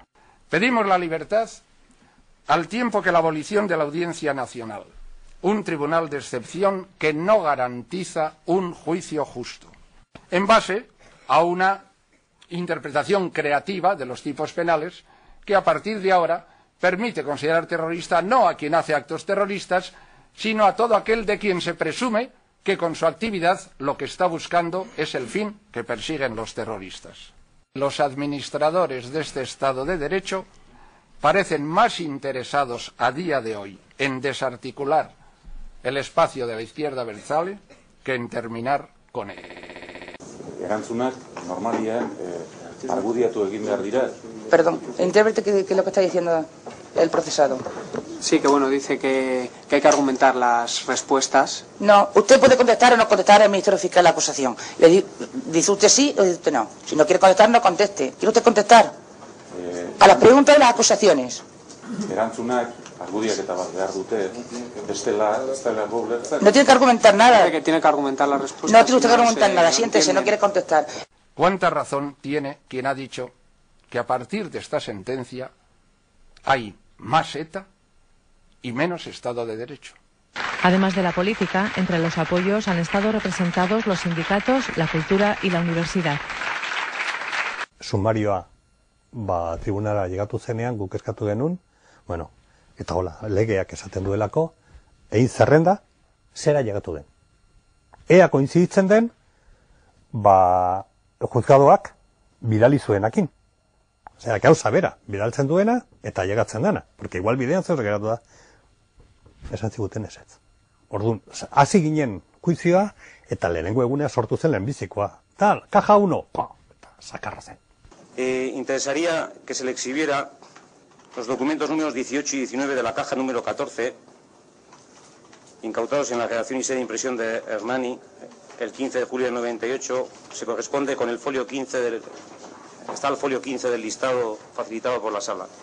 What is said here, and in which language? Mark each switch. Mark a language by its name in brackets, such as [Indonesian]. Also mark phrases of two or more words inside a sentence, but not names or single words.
[Spanish] Pedimos la libertad al tiempo que la abolición de la Audiencia Nacional, un tribunal de excepción que no garantiza un juicio justo, en base a una interpretación creativa de los tipos penales que a partir de ahora permite considerar terrorista no a quien hace actos terroristas, sino a todo aquel de quien se presume que con su actividad lo que está buscando es el fin que persiguen los terroristas. Los administradores de este Estado de Derecho parecen más interesados a día de hoy en desarticular el espacio de la izquierda abertzale que en terminar con él. [Basque] Erantzunak normalian argudiatu egin behar dira. [Spanish] Perdón, interprete qué es lo que está diciendo el procesado. Sí, que bueno, dice que hay que argumentar las respuestas. No, usted puede contestar o no contestar al Ministerio Fiscal la acusación. Dice usted sí o dice usted no. Si no quiere contestar, no conteste. ¿Quiere usted contestar? A las preguntas y las acusaciones. [Basque] Erantzunak argudiaketa bat behar dute, bestela ulertzen. [Spanish] No tiene que argumentar nada. Dice que tiene que argumentar las respuestas. No tiene usted que argumentar nada, siéntese, no quiere contestar. ¿Cuánta razón tiene quien ha dicho que a partir de esta sentencia hay más ETA y menos Estado de Derecho? Además de la política, entre los apoyos han estado representados los sindicatos, la cultura y la universidad. [Basque] Sumarioa tribunala llegatu zenean guk eskatu genuen, eta hola, legeak esaten duelako, egin zerrenda, zera llegatu den. Ea koinziditzen den, juzgadoak bidali zuenakin. Osea, gauza bera, bidaltzen duena eta llegatzen dana. [Spanish] Porque igual [Basque] bidean zer geratu da, esan ziguten ezetz. Orduan, hasi ginen juizioa eta lehenengo egunea sortu zen lehenbizikoa. [Spanish] Tal, caja [Basque] 1, eta sakarra zen. [Spanish] Interesaría que se le exhibiera los documentos números 18 y 19 de la caja número 14, incautados en la redacción y sede de impresión de Hernani, el 15 de julio del 98, se corresponde con el folio 15 está el folio 15 del listado facilitado por la sala.